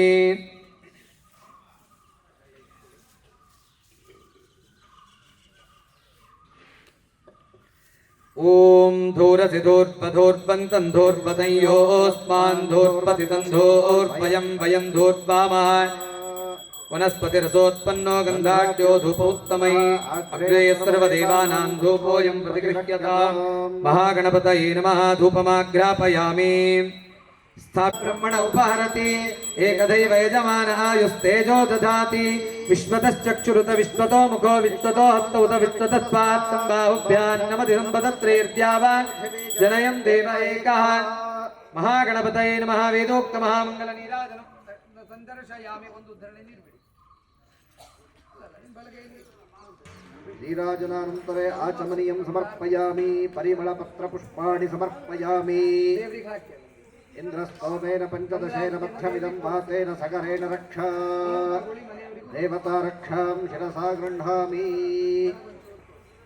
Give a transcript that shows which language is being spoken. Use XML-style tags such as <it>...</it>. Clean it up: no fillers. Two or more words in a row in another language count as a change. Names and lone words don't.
<sa>ಓಂ ಧೂರಸಿ ಧೂರ್ಪಧೂರ್ಪಂತಂ ಧೂರ್ಪತಯೋಸ್ಮಾನ್ ಧೂರ್ಪತಿತಂ ಧೂರ್ಪಯಂ ವಯಂ ಧೂರ್ವಾಮಃ ವನಸ್ಪತಿರಸೋತ್ಪನ್ನೋ ಗಂಧಾಢ್ಯೋ ಧೂಪೋತ್ತಮೈ ಅಗ್ರೇ ಸರ್ವದೇವಾನಾಂ ಧೂಪೋಯಂ ಪ್ರತಿಗೃಹ್ಯತಾಂ ಮಹಾಗಣಪತಯೇ ನಮಃ ಧೂಪಮಾಘ್ರಾಪಯಾಮಿ. ಸ್ಥಾಬ್ರಹ್ಮಣ ಉಪಹರತಿ ಏಕದೈವ ಯಜಮಾನ ಆಯುಸ್ತೇಜೋ ದಧಾತಿ ವಿಶ್ವತಶ್ಚಕ್ಷುರುತ ವಿಶ್ವತೋ ಮುಖೋ ವಿಶ್ವತೋ ಹಸ್ತ ಉತ ವಿಶ್ವತಸ್ಪಾತ್ ಸಂಬಾಹುಭ್ಯಾನ್ ನಮತಿ ಸಂಪದತ್ರೈರ್ದ್ಯಾವ ಜನಯಂ ದೇವ ಏಕಃ. ಮಹಾಗಣಪತಯೇ ನಮಃ ವೇದೋಕ್ತ ಮಹಾಮಂಗಲ ನೀರಾಜನಂ ಸಂದರ್ಶಯಾಮಿ.</sa> <kn>ಒಂದು ಧರಣಿ ನೀರು</kn> <sa>ನೀರಾಜನಾನಂತರೇ ಆಚಮನೀಯಂ ಸಮರ್ಪಯಾಮಿ ಪರಿಮಳಪತ್ರ ಪುಷ್ಪಾಣಿ ಸಮರ್ಪಯಾಮಿ. ಇಂದ್ರಸ್ತೋಮೇನ ಪಂಚದಶೇನ ಮಧ್ಯಮಿದಂ ವಾತೇನ ಸಗರೇಣ ರಕ್ಷಾ ದೇವತಾ ರಕ್ಷಾಂ ಶಿರಸಾ ಗೃಹ್ಣಾಮಿ.</sa>